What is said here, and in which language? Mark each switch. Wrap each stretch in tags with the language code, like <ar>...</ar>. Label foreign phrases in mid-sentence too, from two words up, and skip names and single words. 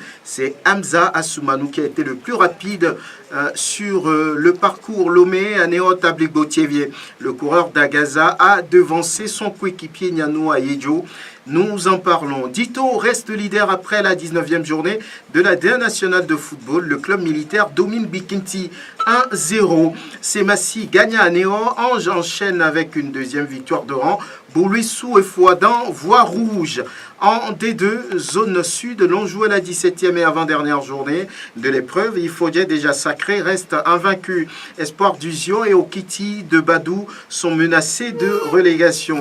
<fr>C'est Hamza Assoumanou qui a été le plus rapide sur le parcours Lomé à Néo-Tabli-Gauthier. Le coureur d'Agaza a devancé son coéquipier Nianou Ayejo. Nous en parlons. Dito reste leader après la 19e journée de la D1 nationale de football. Le club militaire domine Bikinti 1-0. Semassi gagne à Néo. Ange enchaîne avec une deuxième victoire de rang. Boulouissou et Fouadan voie rouge. En D2, zone sud, l'on jouait la 17e et avant-dernière journée de l'épreuve. Ifodje, déjà sacré, reste invaincu. Espoir d'Uzio et Okiti de Badou sont menacés de relégation.</fr>